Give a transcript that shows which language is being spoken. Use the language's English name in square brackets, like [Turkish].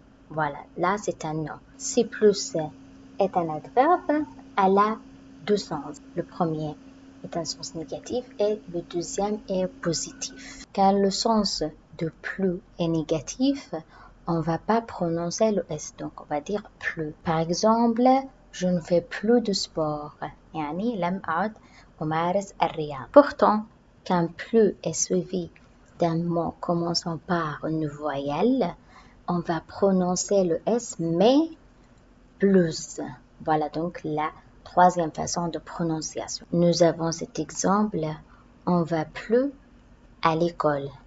[French] Voilà, là c'est un nom. Si plus est un adverbe, elle a deux sens. Le premier est un sens négatif et le deuxième est positif. Quand le sens de plus est négatif, on ne va pas prononcer le S, donc on va dire plus. Par exemple, je ne fais plus de sport. [Arabic] يعني لم أعد أمارس الرياضة. [French] Pourtant, quand plus est suivi d'un mot commençant par une voyelle, on va prononcer le S, mais plus. Voilà donc la troisième façon de prononciation. Nous avons cet exemple, on va plus à l'école.